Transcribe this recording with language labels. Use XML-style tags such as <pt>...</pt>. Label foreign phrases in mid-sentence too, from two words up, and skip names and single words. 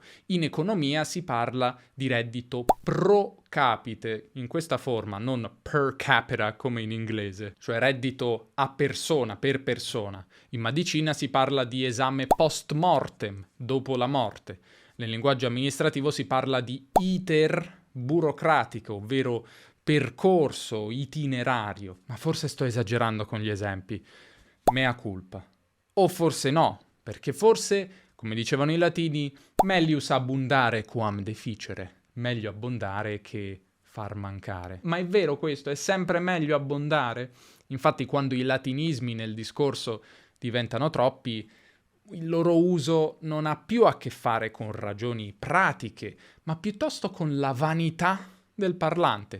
<it>In economia si parla di reddito</it> <la>pro capite,</la> <it>in questa forma, non</it> <la>per capita</la> <it>come in inglese, cioè reddito a persona, per persona. In medicina si parla di esame</it> <la>post mortem,</la> <it>dopo la morte. Nel linguaggio amministrativo si parla di iter burocratico, ovvero percorso, itinerario. Ma forse sto esagerando con gli esempi.</it> <la>Mea culpa.</la> <it>O forse no, perché forse, come dicevano i latini,</it> <la>melius abundare quam deficere.</la> <it>Meglio abbondare che far mancare. Ma è vero questo? È sempre meglio abbondare? Infatti, quando i latinismi nel discorso diventano troppi, il loro uso non ha più a che fare con ragioni pratiche, ma piuttosto con la vanità del parlante.</it>